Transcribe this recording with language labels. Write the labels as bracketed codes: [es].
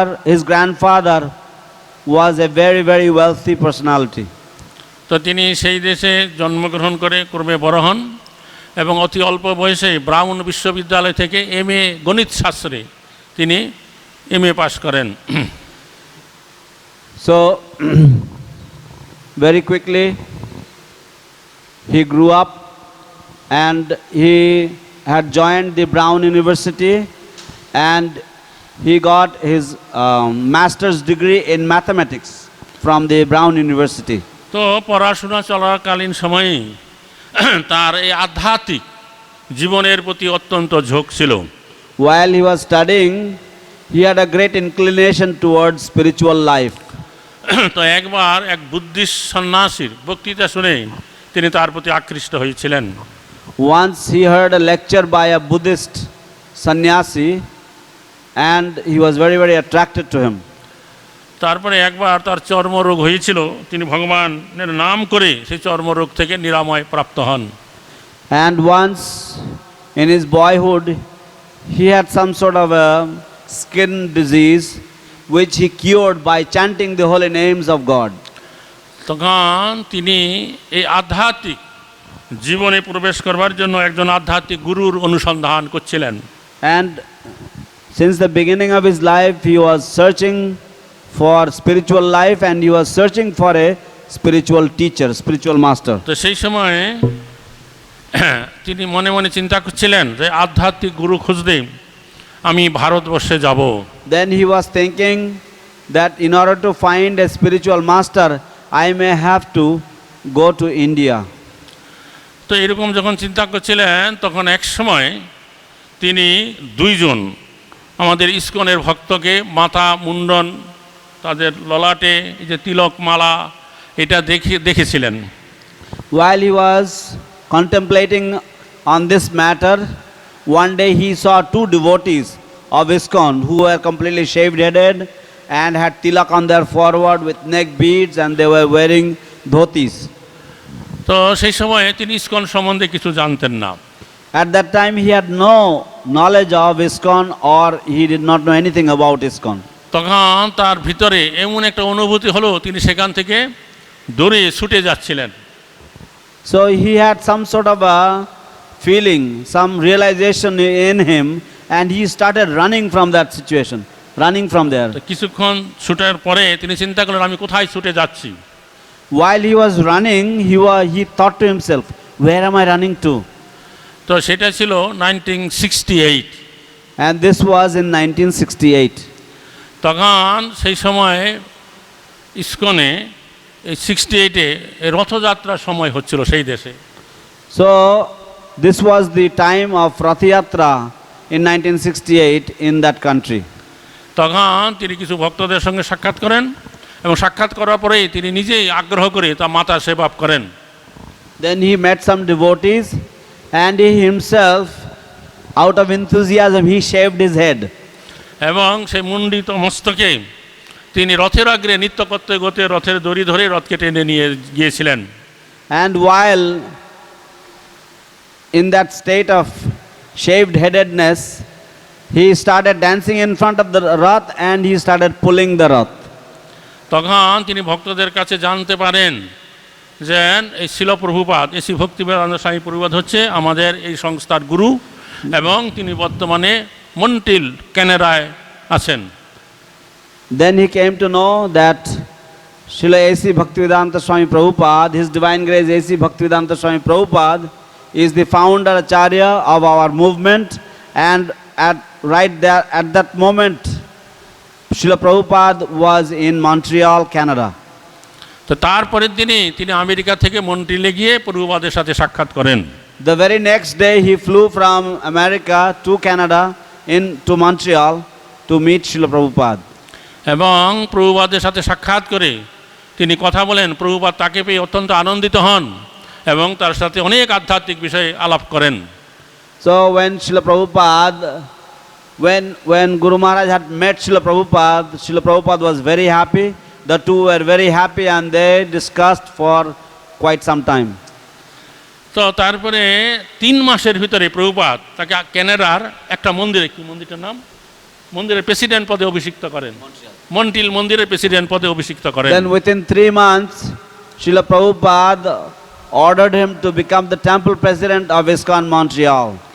[en] His grandfather was a very, very wealthy personality. [bn] তো তিনি সেই দেশে জন্মগ্রহণ করে ক্রমে বড় হন এবং অতি অল্প বয়সে ব্রাউন বিশ্ববিদ্যালয় থেকে এমএ গণিত শাস্ত্রে তিনি এমএ পাস করেন। [en] So very quickly he grew up and he had joined the Brown University and he got his master's degree in mathematics from the Brown University. [bn] তো পড়াশোনা চলাকালীন সময়ে তার এই আধ্যাত্মিক জীবনের প্রতি অত্যন্ত ঝোঁক ছিল। [en] While he was studying, he had a great inclination towards spiritual life. [bn] তো একবার এক বুদ্ধিস্ট সন্ন্যাসীর বক্তৃতা শুনে তিনি তার প্রতি আকৃষ্ট হয়েছিলেন। [en] Once he heard a lecture by a Buddhist sannyasi and he was very, very attracted to him. [bn] তারপরে একবার তার চর্মরোগ হয়েছিল, তিনি ভগবানের নাম করে সেই চর্মরোগ থেকে নিরাময় প্রাপ্ত হন। [en] And once in his boyhood he had some sort of a skin disease which he cured by chanting the holy names of God. [bn] তখন তিনি এই আধ্যাত্মিক জীবনে প্রবেশ করবার জন্য একজন আধ্যাত্মিক গুরুর অনুসন্ধান করছিলেন। [en] And since the beginning of his life, he was searching for spiritual life and he was searching for a spiritual teacher, spiritual master. [bn] তো সেই সময়ে তিনি মনে মনে চিন্তা করছিলেন যে আধ্যাত্মিক গুরু খুঁজতে আমি ভারতবর্ষে যাব। [en] Then he was thinking that in order to find a spiritual master, I may have to go to India. [bn] তো এরকম যখন চিন্তা করছিলেন তখন এক সময় তিনি দুইজন আমাদের ইসকনের ভক্তকে মাথা মুন্ডন, তাদের ললাটে এই যে তিলক মালা, এটা দেখেছিলেন। [en] While he was contemplating on this matter, one day he saw two devotees of ISKCON who were completely shaved headed and had tilak on their forehead with neck beads and they were wearing dhotis. [bn] তো সেই সময়ে তিনি ISKCON সম্বন্ধে কিছু জানতেন না। [en] At that time he had no knowledge of ISKCON or he did not know anything about ISKCON. [bn] তখন তার ভিতরে এমন একটা অনুভূতি হলো তিনি সেখান থেকে দৌড়ে ছুটে যাচ্ছিলেন। [en] So he had some sort of a feeling, some realization in him and he started running from that situation, running from there. [bn] তো কিছুক্ষণ ছুটার পরে তিনি চিন্তা করলেন আমি কোথায় ছুটে যাচ্ছি। [en] While he was running, he thought to himself, where am I running to? [bn] তো সেটা ছিল 1968, [en] And this was in 1968. [bn] তখন সেই সময়ে ইসকনে এই 68-এ রথযাত্রার সময় হচ্ছিল সেই দেশে। [en] So this was the time of Rath Yatra in 1968 in that country. [bn] তখন তিনি কিছু ভক্তদের সঙ্গে সাক্ষাৎ করেন এবং সাক্ষাৎ করার পরেই তিনি নিজেই আগ্রহ করে তা মাতা সেবা করেন। [en] Then he met some devotees and he himself, out of enthusiasm, he shaved his head. [bn] এবং সেই মুন্ডিত মস্তকে তিনি রথের আগ্রে নৃত্য করতে করতে রথের দড়ি ধরে রথকে টেনে নিয়ে গিয়েছিলেন। [en] And while in that state of shaved headedness, he started dancing in front of the rath and he started pulling the rath. [bn] তখন তিনি ভক্তদের কাছে জানতে পারেন যে এই শিল প্রভুপাদ, এসি ভক্তিবেদান্ত স্বামী প্রভুপাদ হচ্ছে আমাদের এই সংস্থার গুরু এবং তিনি বর্তমানে মন্টিল কানাডায় আছেন। [en] Then he came to know that Srila A.C. Bhaktivedanta Swami Prabhupada, His Divine Grace A.C. Bhaktivedanta Swami Prabhupada is the founder acharya of our movement, and right there at that moment Srila Prabhupada was in Montreal, Canada. [bn] তো তারপরের দিনই তিনি America থেকে মন্ট্রিলে গিয়ে প্রভুপাদের সাথে সাক্ষাৎ করেন। [en] The very next day he flew from America to Canada to Montreal to meet Srila Prabhupada. [bn] এবং প্রভুপাদের সাথে সাক্ষাৎ করে তিনি কথা বলেন, প্রভুপাদ তাকে পেয়ে অত্যন্ত আনন্দিত হন এবং তার সাথে অনেক আধ্যাত্মিক বিষয়ে আলাপ করেন। [en] So when Srila Prabhupada, when Guru Maharaj had met Srila Prabhupada was very happy. The two were very happy and they discussed for quite some time. [bn] তো তারপরে 3 মাসের ভিতরে প্রভুপাদ তাকে কানাডার একটা মন্দিরে, কি মন্দিরটার নাম, মন্দিরের প্রেসিডেন্ট পদে অভিষিক্ত করেন। মন্টিল মন্দিরের প্রেসিডেন্ট পদে অভিষিক্ত করেন। [en] Then within 3 months, Srila Prabhupada ordered him to become the temple president of ISKCON Montreal.